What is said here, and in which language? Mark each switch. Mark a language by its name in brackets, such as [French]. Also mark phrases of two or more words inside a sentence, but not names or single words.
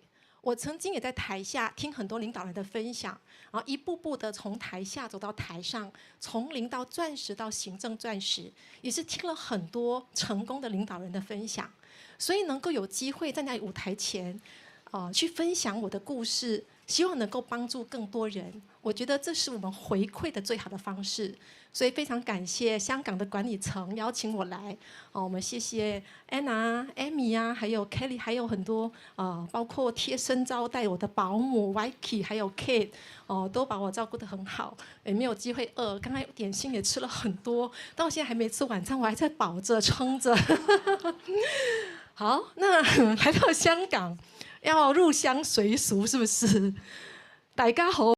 [Chinese] 我曾經也在台下聽很多領導人的分享，然後一步步的從台下走到台上，從零到鑽石到行政鑽石，也是聽了很多成功的領導人的分享，所以能夠有機會站在舞台前，去分享我的故事，希望能夠幫助更多人。我覺得這是我們回饋的最好的方式，所以非常感謝香港的管理層邀請我來。我們謝謝 Anna、Amy 啊，還有 Kelly， 還有很多包括貼身招待我的保姆 Vicky， 還有 Kate， 都把我照顧得很好，也沒有機會餓。剛才點心也吃了很多，到現在還沒吃晚餐，我還在飽着撐着。好，那來到香港要入鄉隨俗，是不是？大家好。